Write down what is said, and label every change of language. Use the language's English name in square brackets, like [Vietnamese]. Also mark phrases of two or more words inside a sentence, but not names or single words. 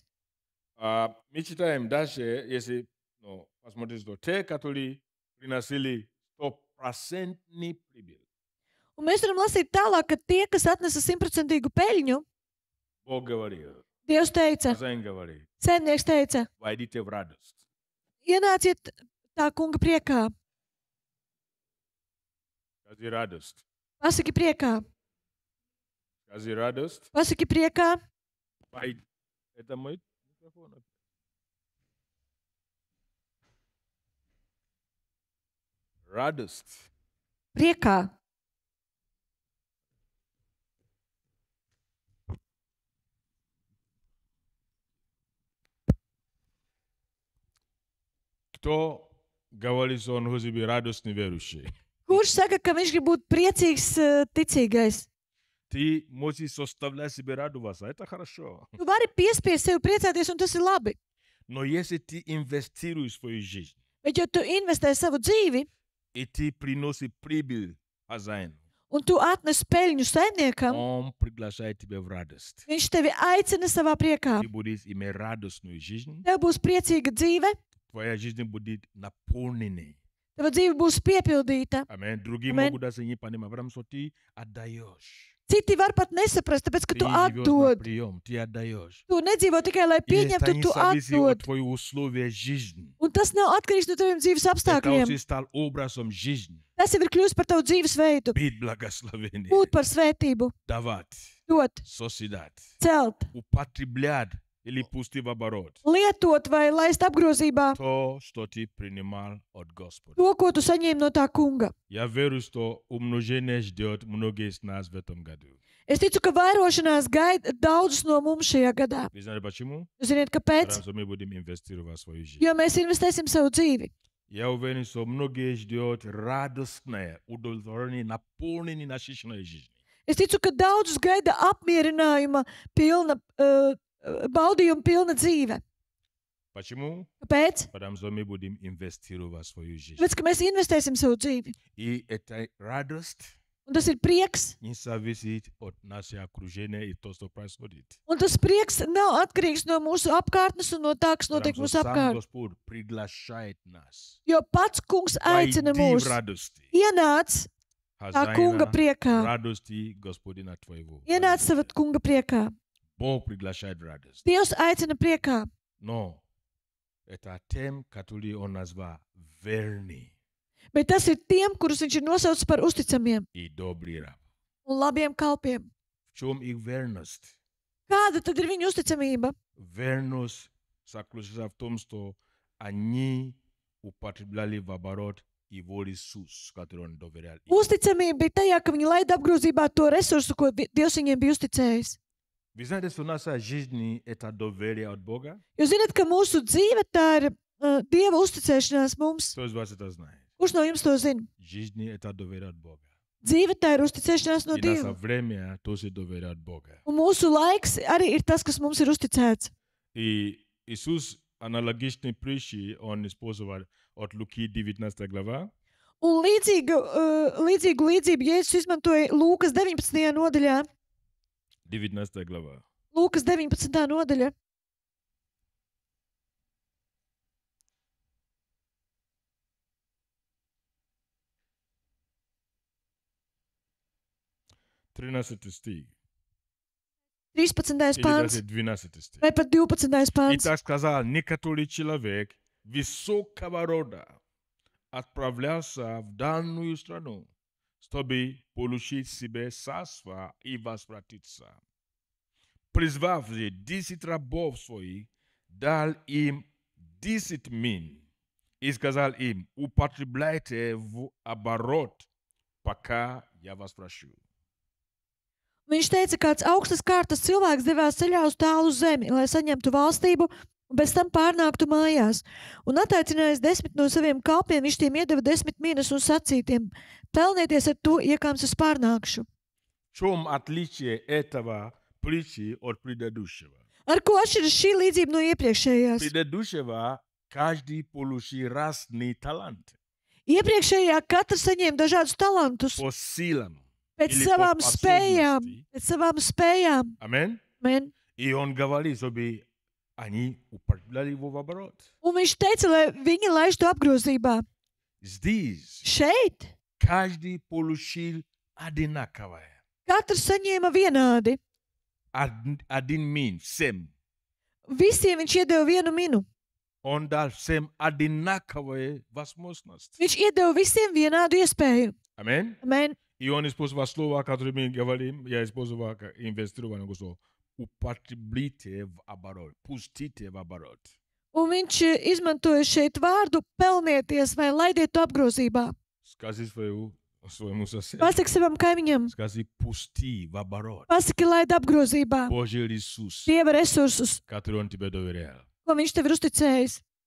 [Russian] Mi читаем дальше, если посмотрите, что те, которые приносили 100% прибыль, [Latvian] Un mēs varam lasīt tālāk, ka tie, kas atnesa 100% peļņu, [Russian] Бог говорил, [Latvian] Dievs teica, [Russian] хозяин говорит, [Latvian] saimnieks teica, [Russian] войдите в радость. [Latvian] ienāciet tā kunga priekā, [Russian] Скажи радость. [Latvian] pasaki priekā, [Russian] Скажи радость. [Latvian] pasaki priekā, [Russian] Это мой микрофон. Радость. [Latvian] priekā. [Russian] Кто говорит, что он хочет быть радостный верующий? [Latvian] Kurš saka, ka viņš grib būt priecīgs, ticīgais? [Russian] Ты можешь составлять себе радоваться. Это хорошо. [Latvian] Tu vari piespiest sevi priecāties, un tas ir labi. [Russian] Но если ты инвестируешь в свою жизнь, [Latvian] Bet, ja tu investē savu dzīvi, [Russian] и ты приносишь прибыль хозяину, [Latvian] un tu atnes peļņu saimniekam, [Russian] он приглашает тебя в радость. [Latvian] viņš tevi aicina savā priekā. [Russian] Ты будешь иметь радостную жизнь. [Latvian] Tev būs priecīga dzīve, [Russian] Твоя жизнь будет наполненной. [Latvian] tava dzīve būs piepildīta. [Russian] Аминь. Другие [Latvian] Amen. [Russian] могут даже не понимать, потому что ты отдаешь. [Latvian] Citi var pat nesaprast, tāpēc, ka [Russian] Ты [Latvian] tu [Russian] живешь на [Latvian] atdod. [Russian] прием, ты отдаешь. [Latvian] Tu nedzīvo tikai, lai [Russian] И это [Latvian] pieņemtu, [Russian] не [Latvian] tu [Russian] зависит от [Latvian] atdod. [Russian] твоих условий жизни. [Latvian] Un tas nav atkarīgs no taviem dzīves [Russian] Это [Latvian] apstākļiem. [Russian] уже стал образом жизни. [Latvian] Tas jau ir kļūst par tavu dzīvesveidu. [Russian] Быть благословением. [Latvian] Būt par svētību, [Russian] Давать. [Latvian] dot, [Russian] Созидать. [Latvian] celt, [Russian] Употреблять или пустить в оборот. [Latvian] lietot vai laist apgrozībā [Russian] То, что ты принимал от Господа. [Latvian] to, ko tu saņēmi no tā kunga. [Russian] Я верю, что умножение ждет многие из нас в этом году. [Latvian] Es ticu, ka vairošanās gaida daudzus no mums šajā gadā. [Russian] Вы знаете почему? [Latvian] Jūs zināt, kāpēc? [Russian] Потому что мы будем инвестировать в свою жизнь. [Latvian] Jo mēs investēsim savu dzīvi. [Russian] Я уверен, что многие ждет радостное удовлетворение, наполнение насыщенной жизни. [Latvian] Es ticu, ka daudzus gaida apmierinājuma pilna, baudījuma pilna dzīve. [Russian] Почему? [Latvian] Kāpēc? [Russian] Потому что мы будем инвестировать в свою жизнь. [Latvian] Tāpēc, ka mēs investēsim savu dzīvi. [Russian] И эта радость [Latvian] Un tas ir prieks. [Russian] не зависит от нашего окружения и то, что происходит. [Latvian] Un tas prieks nav atkarīgs no mūsu apkārtnes un no tā, kas notiek [Russian] Потому [Latvian] mūsu [Russian] что сам [Latvian] apkārt. [Russian] Господь приглашает нас. [Latvian] Jo pats kungs aicina [Russian] Войди в [Latvian] mūs. [Russian] радости. [Latvian] Ienāc tā kunga [Russian] Хозяина [Latvian] priekā. [Russian] радости Господина твоего. [Latvian] Ienāc savā kunga priekā. [Russian] Бог приглашает в радость. [Latvian] Dievs aicina priekā. [Russian] Но это тем, который он назвал верный [Latvian] Bet tas ir tiem, kurus viņš ir nosaucis par uzticamiem [Russian] и добрый раб. [Latvian] un labiem kalpiem. [Russian] В чем их верность? [Latvian] Kāda tad ir viņa uzticamība? [Russian] Верность заключается в том, что они употребляли в оборот его ресурс, который он доверял им. [Latvian] Uzticamība bija tajā, ka viņi laida apgrozībā to resursu, ko Dievs viņiem bija uzticējis. [Russian] Вы знаете, что наша жизнь – это доверие от Бога? [Latvian] Jūs zināt, ka mūsu dzīve tā ir Dieva uzticēšanās mums. [Russian] Кто из вас это знает? [Latvian] Kurš no jums to zina? [Russian] Жизнь – это доверие от Бога. [Latvian] Dzīve tā ir uzticēšanās no [Russian] И наше [Latvian] Dieva. [Russian] время тоже доверие от Бога. [Latvian] Un mūsu laiks arī ir tas, kas mums ir uzticēts. [Russian] И Иисус аналогичный притчи, он использовал от Луки 19 глава. [Latvian] Un līdzīgu līdzību Jēzus izmantoja Lūkas 19. nodaļā. [Russian] 19 глава. [Latvian] Lūkas 19. nodaļa. [Russian] стих. 13. Или [Latvian] pāns [Russian] даже 12 стих. [Latvian] vai pat 12. [Russian] И [Latvian] pāns. [Russian] так сказал некоторый человек высокого рода отправлялся в данную страну, чтобы получить себе царство и возвратиться. Призвав же 10 рабов своих, дал им 10 мин и сказал им: употребляйте в оборот, пока я вас прошу. [Latvian] Viņš teica, kāds augstas kārtas cilvēks devās ceļā uz tālu zemi, lai saņemtu valstību un pēc tam pārnāktu mājās. Un attaicinājis 10 no saviem kalpiem, viņš tiem iedeva 10 minas un sacītiem: pelnieties ar to, iekāms es pārnākšu. [Russian] В чем отличие этого притчи от предыдущего? [Latvian] Ar ko atšķiras šī līdzība no iepriekšējās? [Russian] Предыдущего каждый получил разный талант [Latvian] Iepriekšējā katrs saņēma dažādus talantus [Russian] по силам. [Latvian] pēc [Russian] Или [Latvian] savām [Russian] по [Latvian] spējām. [Russian] способности. [Latvian] Pēc savām spējām. [Russian] Amen. [Latvian] Amen. [Russian] И он говорит, чтобы они употребляли его в оборот. [Latvian] Un viņš teica, lai viņi laiž to apgrozībā. [Russian] Здесь [Latvian] Šeit [Russian] каждый получил одинаковое. [Latvian] katrs saņēma vienādi. [Russian] Один мин, всем. [Latvian] Visiem viņš iedeva vienu minu. [Russian] Он дал всем одинаковые возможности. [Latvian] Viņš iedeva visiem vienādu iespēju. [Russian] Amen. [Latvian] Amen. [Russian] И он использовал слова, которые мы говорим, я использовал как инвестирование. Употребите в оборот, пустите в оборот. [Latvian] Un viņš izmantoja šeit vārdu pelnieties vai laidiet to apgrozībā. [Russian] Скажи своему соседу. [Latvian] Pasaki savam kaimiņam, [Russian] Скажи, пусти в оборот [Latvian] pasaki laid apgrozībā [Russian] Божий ресурс, [Latvian] Dieva resursus, [Russian] который он тебе доверял. [Latvian] ko viņš tev ir uzticējis.